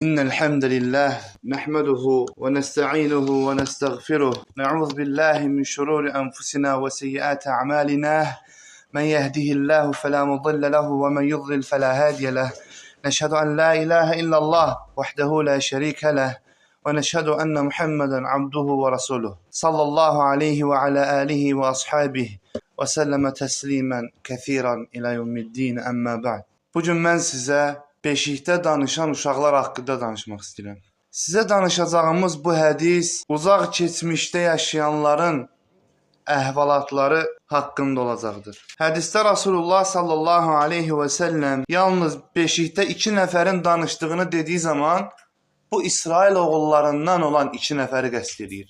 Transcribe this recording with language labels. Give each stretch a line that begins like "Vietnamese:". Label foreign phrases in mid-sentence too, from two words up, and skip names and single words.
Arabic: إن الحمد لله نحمده ونستعينه ونستغفره نعوذ بالله من شرور أنفسنا وسيئات أعمالنا من يهده الله فلا مضل له ومن يضلل فلا هادي له نشهد أن لا إله إلا الله وحده لا شريك له ونشهد أن محمدا عبده ورسوله صلى الله عليه وعلى آله وأصحابه وسلم تسليما كثيرا إلى يوم الدين أما بعد.
Azerbaijani: Bugün mən sizə beşikdə danışan uşaqlar haqqında danışmaq istəyirəm. Sizə danışacağımız bu hədis uzaq keçmişdə yaşayanların əhvalatları haqqında olacaqdır. Hədisdə Rasulullah
Arabic: صلى الله عليه وسلم
Azerbaijani: yalnız beşikdə 2 nəfərin danışdığını dediyi zaman bu İsrail oğullarından olan 2 nəfəri qəsd edir.